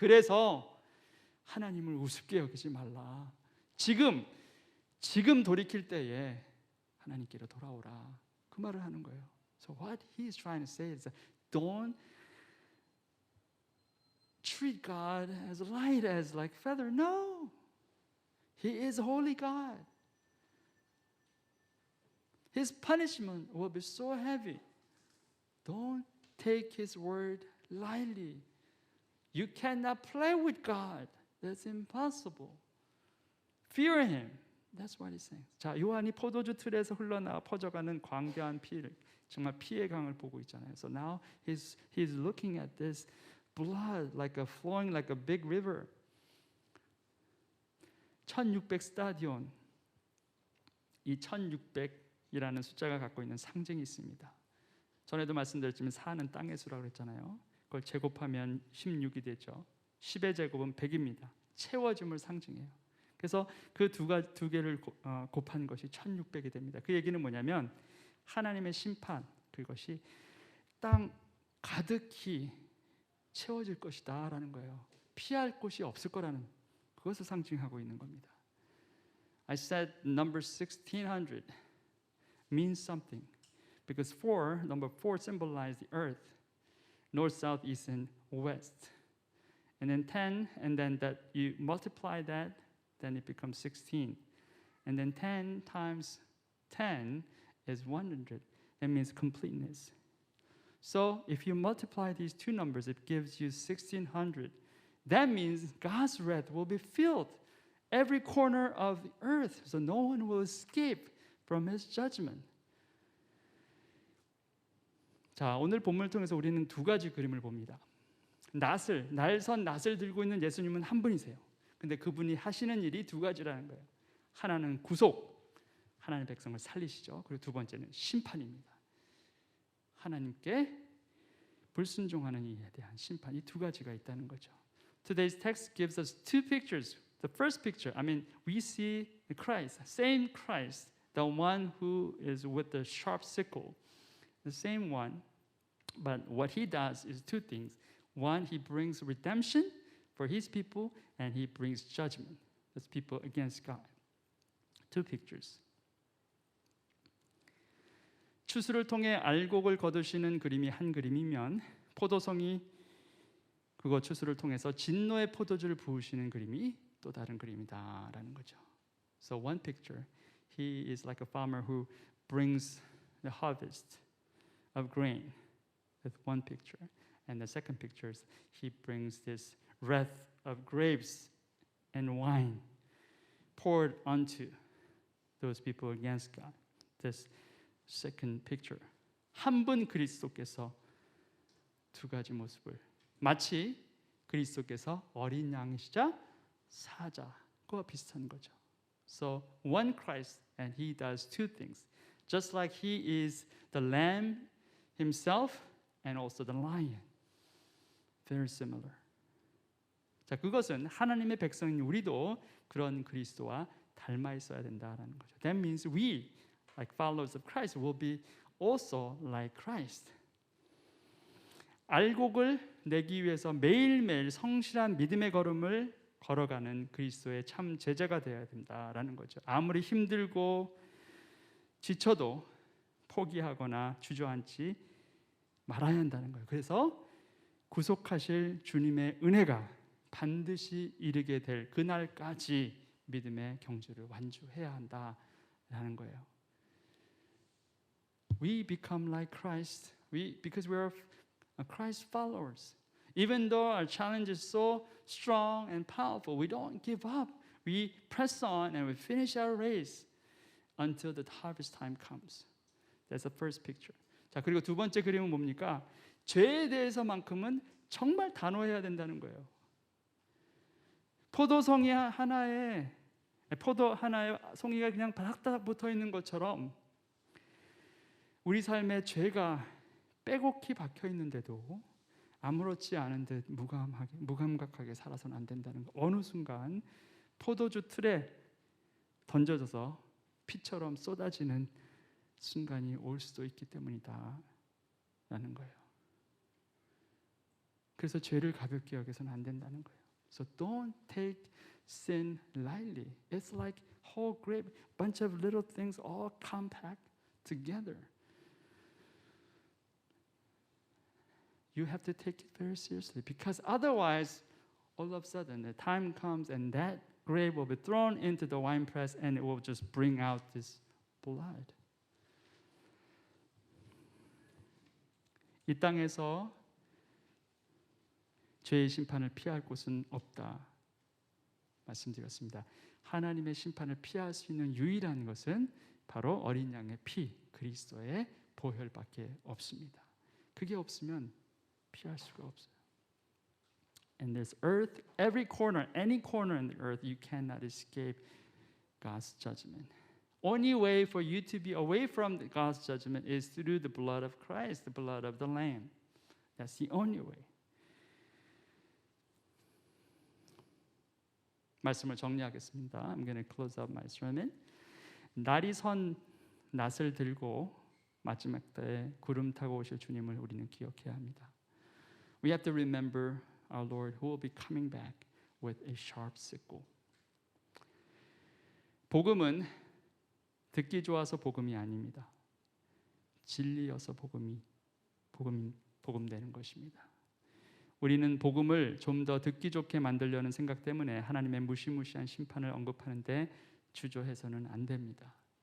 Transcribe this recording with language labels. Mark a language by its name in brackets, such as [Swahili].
[Korean] 그래서 하나님을 우습게 여기지 말라. 지금 돌이킬 때에 하나님께로 돌아오라. 그 말을 하는 거예요. [English] So what he is trying to say is don't treat God as light as like feather. No. He is holy God. His punishment will be so heavy. Don't take his word lightly. You cannot play with God. That's impossible. Fear him. That's what he's saying. [Korean] 자, 요한이 포도주 틀에서 흘러나와 퍼져가는 광대한 피를 정말 피의 강을 보고 있잖아요. [English] So now he's looking at this blood flowing like a big river. [Korean] 1600 스타디온. 이 1600이라는 숫자가 갖고 있는 상징이 있습니다. 전에도 말씀드렸지만 4는 땅의 수라고 했잖아요. 그걸 제곱하면 16이 되죠. 10의 제곱은 100입니다. 채워짐을 상징해요. 그래서 그 두 개를 곱한 것이 1600이 됩니다. 그 얘기는 뭐냐면 하나님의 심판, 그것이 땅 가득히 채워질 것이다 라는 거예요. 피할 곳이 없을 거라는 그것을 상징하고 있는 겁니다. [English] I said number 1600 means something because number 4 symbolizes the earth, north, south, east, and west. And then 10, and then that you multiply that, then it becomes 16. And then 10 times 10 is 100. That means completeness. So if you multiply these two numbers, it gives you 1600. That means God's wrath will be filled every corner of the earth, so no one will escape from his judgment. [Korean] 자, 오늘 본문을 통해서 우리는 두 가지 그림을 봅니다. 날선 낫을 들고 있는 예수님은 한 분이세요. 근데 그분이 하시는 일이 두 가지라는 거예요. 하나는 구속, 하나님의 백성을 살리시죠. 그리고 두 번째는 심판입니다. 하나님께 불순종하는 이에 대한 심판, 이 두 가지가 있다는 거죠. [English] Today's text gives us two pictures. The first picture, we see Christ, same Christ, the one who is with the sharp sickle, the same one. But what he does is two things. One, he brings redemption for his people, and he brings judgment. That's people against God. Two pictures. [Korean] 추수를 통해 알곡을 거두시는 그림이 한 그림이면 포도송이 그거 추수를 통해서 진노의 포도주를 부으시는 그림이 또 다른 그림이다라는 거죠. [English] So one picture, he is like a farmer who brings the harvest of grain. That's one picture. And the second picture is he brings this wrath of grapes and wine poured onto those people against God. This second picture. [Korean] 한 분 그리스도께서 두 가지 모습을 마치 그리스도께서 어린 양이시자 사자와 비슷한 거죠. [English] So one Christ and he does two things. Just like he is the lamb himself and also the lion. Very similar. [Korean] 자, 그것은 하나님의 백성인 우리도 그런 그리스도와 닮아 있어야 된다라는 거죠. [English] That means we, like followers of Christ, will be also like Christ. [Korean] 알곡을 내기 위해서 매일매일 성실한 믿음의 걸음을 걸어가는 그리스도의 참 제자가 되어야 된다라는 거죠. 아무리 힘들고 지쳐도 포기하거나 주저앉지 말아야 한다는 거예요. 그래서 구속하실 주님의 은혜가 반드시 이르게 될 그날까지 믿음의 경주를 완주해야 한다라는 거예요. [English] We become like Christ because we are Christ followers. Even though our challenge is so strong and powerful, we don't give up. We press on and we finish our race until the harvest time comes. That's the first picture. [Korean] 자, 그리고 두 번째 그림은 뭡니까? 죄에 대해서만큼은 정말 단호해야 된다는 거예요. 포도송이 하나에 포도 하나에 송이가 그냥 바닥바닥 붙어 있는 것처럼 우리 삶에 죄가 빼곡히 박혀 있는데도 아무렇지 않은 듯 무감각하게 살아서는 안 된다는 거. 어느 순간 포도주 틀에 던져져서 피처럼 쏟아지는 순간이 올 수도 있기 때문이다 라는 거예요. 그래서 죄를 가볍게 여겨서는 안 된다는 거예요. [English] So don't take sin lightly. It's like whole grape, bunch of little things all compact together. You have to take it very seriously because otherwise, all of a sudden, the time comes and that grape will be thrown into the winepress and it will just bring out this blood. [Korean] 이 땅에서 죄의 심판을 피할 곳은 없다 말씀드렸습니다. 하나님의 심판을 피할 수 있는 유일한 것은 바로 어린 양의 피, 그리스도의 보혈밖에 없습니다. 그게 없으면 피할 수가 없어요. [English] And this earth, every corner, any corner in the earth, you cannot escape God's judgment. Only way for you to be away from God's judgment is through the blood of Christ, the blood of the Lamb. That's the only way. [Korean] 말씀을 정리하겠습니다. [English] I'm going to close up my sermon. [Korean] 날이 선 낫을 들고 마지막 때에 구름 타고 오실 주님을 우리는 기억해야 합니다. [English] We have to remember our Lord who will be coming back with a sharp sickle. [Korean] 복음은 듣기 좋아서 복음이 아닙니다. 진리여서 복음되는 것입니다. 우리는 복음을 좀 더 듣기 좋게 만들려는 생각 때문에 하나님의 무시무시한 심판을 언급하는데 주저해서는 안 됩니다.